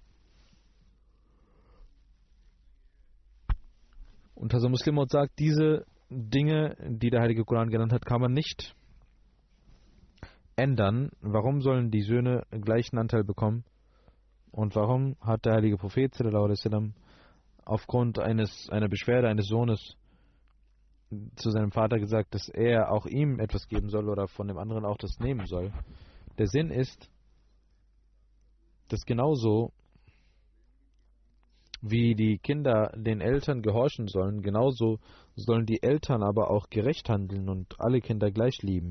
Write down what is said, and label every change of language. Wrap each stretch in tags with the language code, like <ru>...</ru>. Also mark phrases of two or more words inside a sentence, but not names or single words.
<de>Und also Muslim sagt, diese Dinge, die der Heilige Koran genannt hat, kann man nicht ändern. Warum sollen die Söhne gleichen Anteil bekommen? Und warum hat der heilige Prophet</de> <ar>صلى الله عليه وسلم</ar> <de>aufgrund einer Beschwerde eines Sohnes zu seinem Vater gesagt, dass er auch ihm etwas geben soll oder von dem anderen auch das nehmen soll? Der Sinn ist, dass genauso wie die Kinder den Eltern gehorchen sollen, genauso sollen die Eltern aber auch gerecht handeln und alle Kinder gleich lieben.</de>